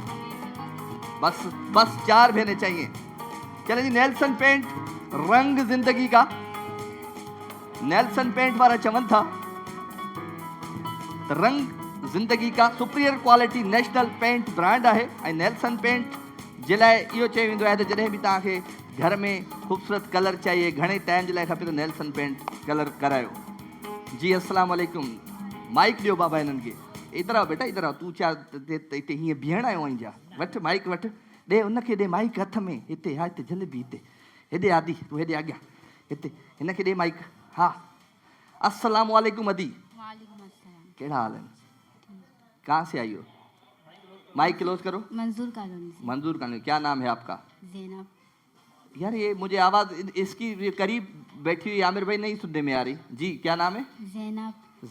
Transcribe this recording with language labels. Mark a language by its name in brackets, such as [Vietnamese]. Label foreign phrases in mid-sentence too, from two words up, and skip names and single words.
[Urdu] بس بس 4 بہنیں چاہیے. چلے جی، نیلسن پینٹ رنگ زندگی کا، نیلسن پینٹ [Sindhi] वारा चवन था [Urdu] رنگ زندگی کا [English] superior quality national paint brand [Urdu] है। [Sindhi] ऐं नेल्सन पेंट जे लाइ इहो चयो वेंदो आहे त जॾहिं बि तव्हांखे घर में ख़ूबसूरत कलर चाहिए, घणे टाइम जे लाइ खपे, तो नेल्सन पेंट कलर करायो जी। [Arabic] السلام علیکم, [Sindhi] माइक ॾियो बाबा हिननि खे। [Urdu] ادھر آؤ بیٹا، ادھر آؤ, [Sindhi] तूं छा हिते हीअं बीहण आयो आहीं छा? वठि माइक वठि, ॾे उनखे ॾे माइक हथ में, हिते हा हिते जलेबी, हिते हेॾे आदि, तूं हेॾे अॻियां, हिते हिनखे ॾे माइक। हा [Arabic] السلام علیکم [Sindhi] अदी, केड़ा हाल है? [Urdu] کہاں سے آئی ہو? [English] mic close [Urdu] करो। منظور کالونی سے. منظور کالونی۔ کیا نام ہے آپ کا? ज़ैनब। یار یہ مجھے آواز اس کی قریب بیٹھی ہوئی عامر بھائی نہیں سننے میں آ رہی جی. کیا نام ہے? ज़ैनब।